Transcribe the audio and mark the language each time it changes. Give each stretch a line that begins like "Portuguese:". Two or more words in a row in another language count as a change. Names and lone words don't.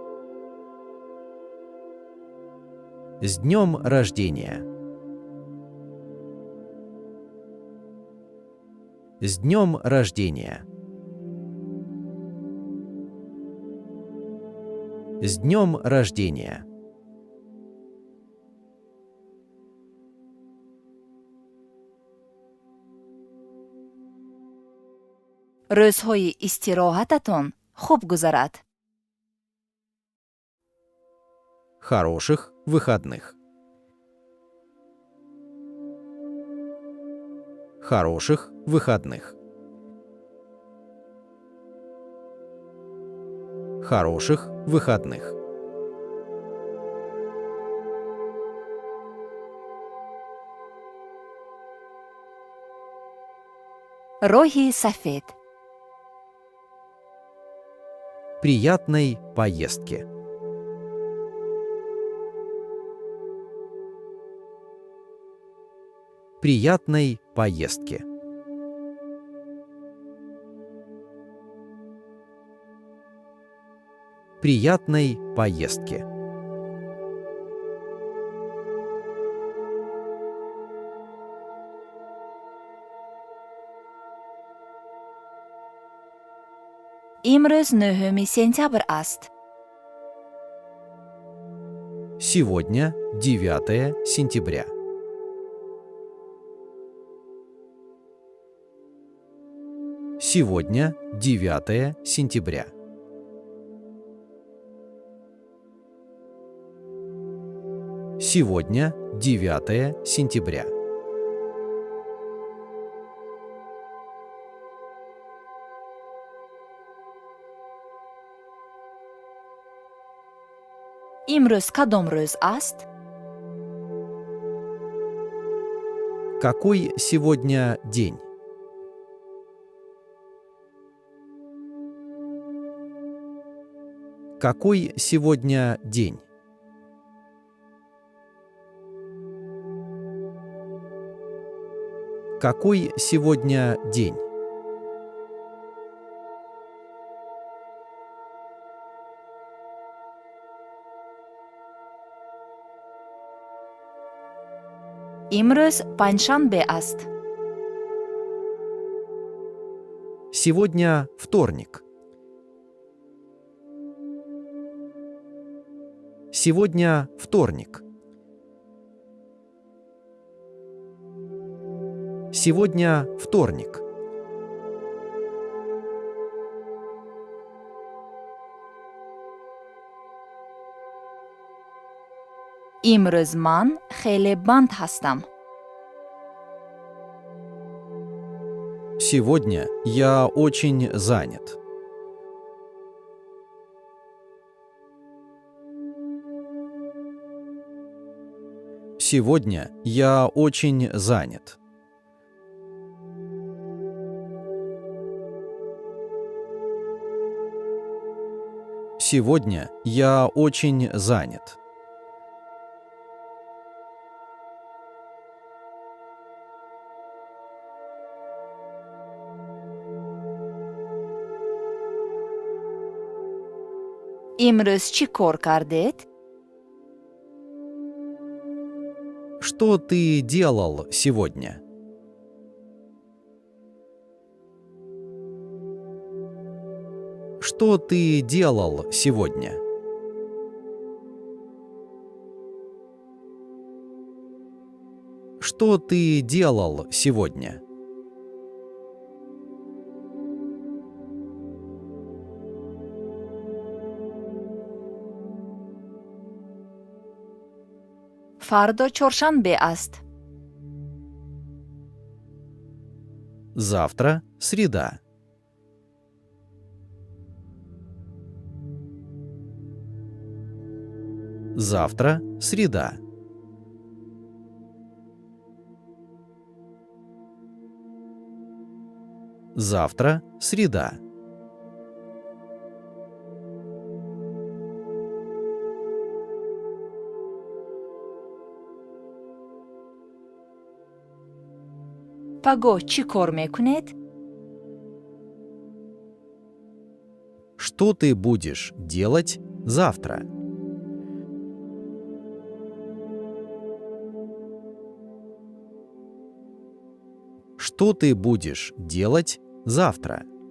Russian: С днем рождения! С днем рождения! С днем рождения!
Tajik: Рӯзҳои истироҳататон хуб гузарад.
Russian: Хороших выходных! Хороших выходных! Хороших выходных!
Tajik: Роҳи сафед.
Russian: Приятной поездки! Приятной поездки! Приятной поездки!
Tajik: имрӯз 9 сентябр аст.
Russian: Сегодня 9 сентября. Сегодня 9 сентября. Сегодня 9 сентября.
Tajik: имрӯз кадом рӯз аст?
Russian: Какой сегодня день? Какой сегодня день? Какой сегодня день?
Tajik: имрӯз панҷшанбе аст.
Russian: Сегодня вторник. Сегодня вторник. Сегодня вторник.
Tajik: имрӯз ман хеле банд ҳастам.
Russian: Сегодня я очень занят. Сегодня я очень занят. Сегодня я очень занят.
Tajik: имрӯз чӣ кор кардед?
Russian: Что ты делал сегодня? Что ты делал сегодня? Что ты делал сегодня?
Tajik: фардо чоршанбе аст.
Russian: Завтра среда. Завтра среда. Завтра – среда.
Tajik: Pago чӣ кор мекунад?
Russian: Что ты будешь делать завтра? Что ты будешь делать завтра?